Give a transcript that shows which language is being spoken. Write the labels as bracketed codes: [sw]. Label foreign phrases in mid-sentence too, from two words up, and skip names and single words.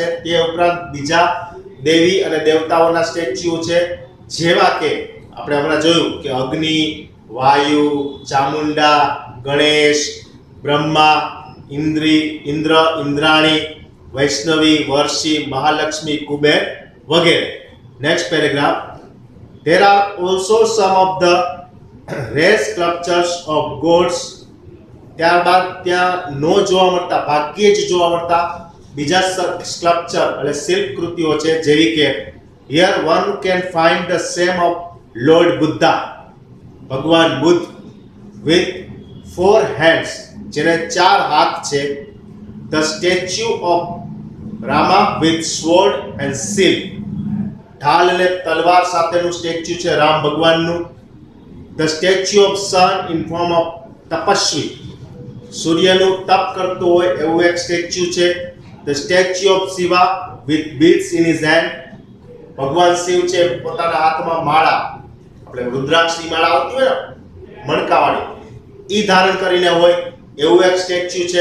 [gu] તે ઉપરાંત બીજા દેવી અને દેવતાઓના સ્ટેચ્યુ છે જેવા કે આપણે હમણાં જોયું કે અગ્નિ, વાયુ, ચામુંડા, ગણેશ, બ્રહ્મા, ઇન્દ્ર, ઇન્દ્રાણી, વૈષ્ણવી, વર્ષી, મહાલક્ષ્મી, કુબેર વગેરે. [en] Next paragraph. There are also some of the rare sculptures of gods. [gu] ત્યારબાદ ત્યાં નો જોવા મળતા, ભાગ્યે જ જોવા મળતા બીજા સ્કલ્પચર એટલે શિલ્પકૃતિઓ છે જેવી કે [en] here one can find the same of Lord Buddha, [gu] ભગવાન બુદ્ધ, [en] with 4 hands, [gu] જેને 4 હાથ છે. [en] the statue of Rama with sword and shield. [gu] ઢાલ અને તલવાર સાથેનું સ્ટેચ્યુ છે રામ ભગવાનનું. [en] The statue of Sun in form of [gu] તપસ્વી, સૂર્યનું તપ કરતો હોય એવું એક સ્ટેચ્યુ છે. [en] The statue of Shiva with beads in his hand, [gu] ભગવાન શિવ છે પોતાના હાથમાં માળા, આપણે રુદ્રાક્ષની માળા આવતી હોય ને મણકાવાળી, ઈ ધારણ કરીને હોય એવું એક સ્ટેચ્યુ છે.